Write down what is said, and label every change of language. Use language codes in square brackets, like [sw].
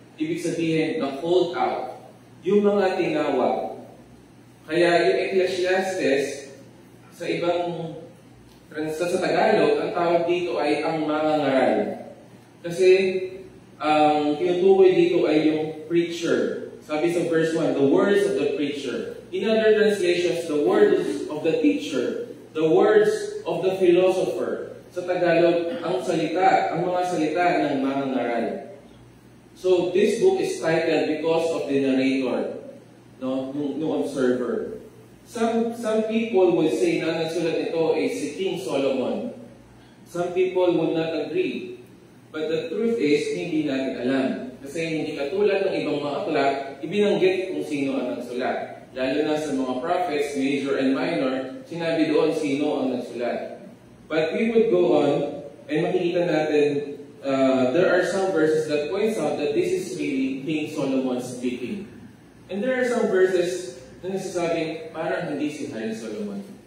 [tl] Ibig sabihin, na [en] called out. [tl] Yung mga tinawag. Kaya yung Ecclesiastes, sa ibang sa Tagalog, ang tawag dito ay ang mangangaral. Kasi, ang tinutukoy dito ay yung preacher. Sabi sa [en] verse 1, the words of the preacher. In other translations, the words of the teacher. The words of the philosopher. [tl] Sa Tagalog, ang mga salita ng mangangaral. So, this book is titled because of the narrator, no observer. Some people would say na nagsulat nito ay si King Solomon. Some people would not agree. But the truth is, hindi natin alam. Kasi hindi katulad ng ibang mga aklat, ibinanggit kung sino ang nagsulat. Lalo na sa mga prophets, [en] major and minor, [tl] sinabi doon sino ang nagsulat. [en] But we would go on, and [tl] makikita natin, [en] there are some verses that points out that this is really King Solomon speaking. And there are some verses [tl] na nagsasabing parang hindi si Hari Solomon.